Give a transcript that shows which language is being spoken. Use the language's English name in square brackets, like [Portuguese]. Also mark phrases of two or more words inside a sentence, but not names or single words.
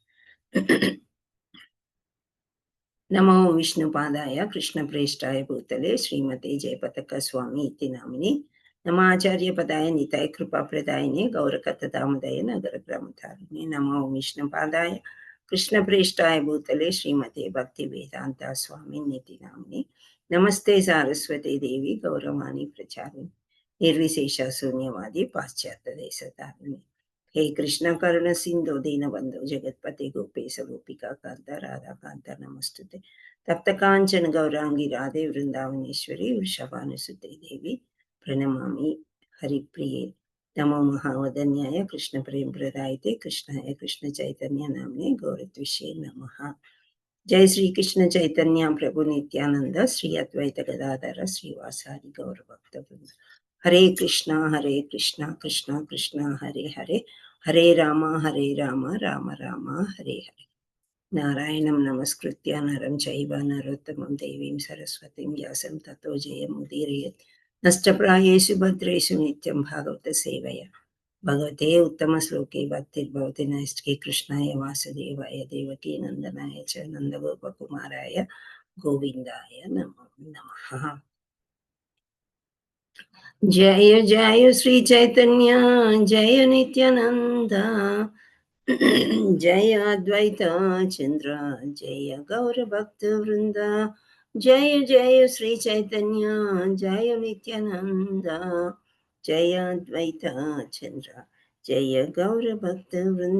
[Sanskrit] నమో విష్ణుపాదాయ కృష్ణప్రేష్టాయ భూతలే శ్రీమతే జయపతక స్వామి ఇతి నామిని నమాచార్యపదాయ నితాయ కృపాప్రదాయనే గౌరకథదామదయ నగర గ్రామధారిణే. నమో విష్ణుపాదాయ కృష్ణప్రేష్టాయ భూతలే శ్రీమతే భక్తి వేదాంత స్వామి నితి నామిని నమస్తే సారస్వతి దేవి గౌరవాణి ప్రచారిణి నిర్విశేష శూన్యవాది పాశ్చాత్య దేశధారిణి. हे कृष्ण करुण सिंधु दीनबंधु जगत्पति गोपेश गोपिका कांत राधा कांत नमस्तुते. तप्त कांचन गौरांगी राधे वृंदावनेश्वरी वृषभानुसुते देवी प्रणमामि हरिप्रिये. नमो महावदन्याय कृष्ण प्रेम प्रदायते कृष्णाय कृष्ण चैतन्य नामने गौरत्विषे नमः. जय श्री कृष्ण चैतन्य प्रभु नित्यानंद श्री अद्वैत गदाधर श्रीवासादि गौर भक्त वृंद. हरे कृष्णा कृष्णा कृष्णा हरे हरे, हरे राम राम राम हरे हरे. नारायणं नमस्कृत्य नरं चैव नरोत्तमं देवीं सरस्वतीं व्यासं ततो जयमुदीरयेत्. नष्टप्रायेषु भद्रेषु नित्यं भागवत सेवया भगवते उत्तमश्लोके भक्तिर्भवति नैष्टिके. कृष्णाय वासुदेवाय देवकी नन्दनाय च नन्दगोपकुमाराय గోవిందాయ నమో నమః. జయ జయ శ్రీ చైతన్య జయ నిత్యానంద జయ అద్వైత చంద్ర జయ గౌర భక్త వృంద. జయ జయ శ్రీ చైతన్య జయ నిత్యానంద జయ అద్వైత చంద్ర జయ గౌర భక్త వృంద.